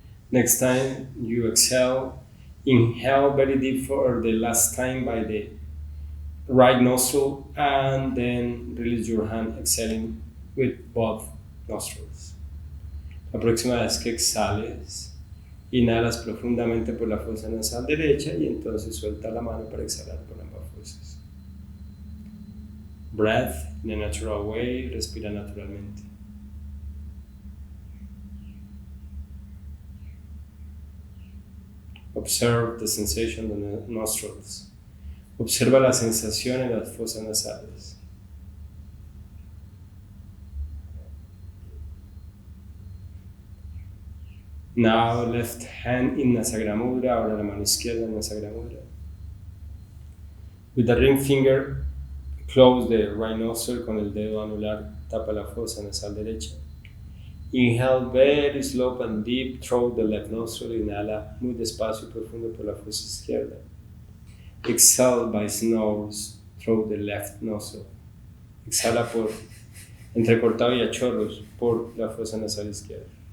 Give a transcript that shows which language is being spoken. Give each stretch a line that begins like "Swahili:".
English: Next time you exhale, inhale very deep for the last time by the right nostril and then release your hand exhaling with both nostrils.
Spanish: La próxima vez que exhales, inhalas profundamente por la fosa nasal derecha y entonces suelta la mano para exhalar por ambas fosas.
English: Breath in a natural way,
Spanish: respira naturalmente.
English: Observe the sensation of the nostrils.
Spanish: Observa la sensación en las fosas nasales.
English: Now left hand in Nasagra Mudra,
Spanish: ahora la mano izquierda en Nasagra Mudra.
English: With the ring finger, close the right nostril
Spanish: con el dedo anular, tapa la fosa nasal derecha.
English: Inhale very slow and deep through the left nostril,
Spanish: inhala muy despacio y profundo por la fosa izquierda.
English: Exhale by snores through the left nostril.
Spanish: Exhala por entrecortado y a chorros por la fosa nasal izquierda.